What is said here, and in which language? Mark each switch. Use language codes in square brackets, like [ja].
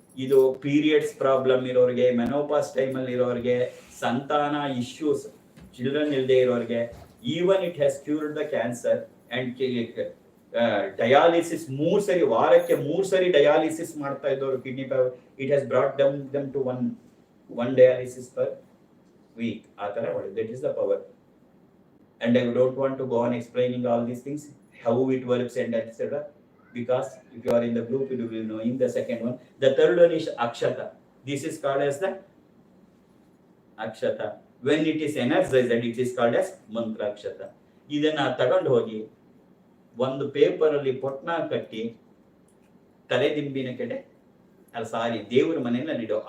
[kn] ಇದು periods problem ಇರೋರಿಗೆ, menopause ಟೈಮಲ್ಲಿ ಇರೋರಿಗೆ, ಸಂತಾನ ಇಶ್ಯೂಸ್ ಚಿಲ್ಡ್ರನ್ ಇಲ್ಲದೆ ಇರೋರಿಗೆ, [en] Even it has cured the cancer and dialysis. [kn] 3 ಸರಿ ವಾರಕ್ಕೆ 3 ಸರಿ ಡಯಾಲಿಸಿಸ್ ಮಾಡ್ತಾ ಇದ್ದವರು kidney power, [en] It has brought them to one dialysis per week. ಆತರ that is the power. And I don't want to go on explaining all these things, how it works and etc. Because if you are in the group, you will know in the second one. The third one is akshata. This is called as the akshata. When it is energized, it is called as mantra akshata. [kn] ಇದನ್ನ ತಗೊಂಡು ಹೋಗಿ ಒಂದು paper ಅಲ್ಲಿ ಪೊಟ್ನ ಕಟ್ಟಿ ತಲೆದಿಂಬಿನ ಕಡೆ ದೇವರ ಮನೆಯಲ್ಲಿ ಇಡೋ.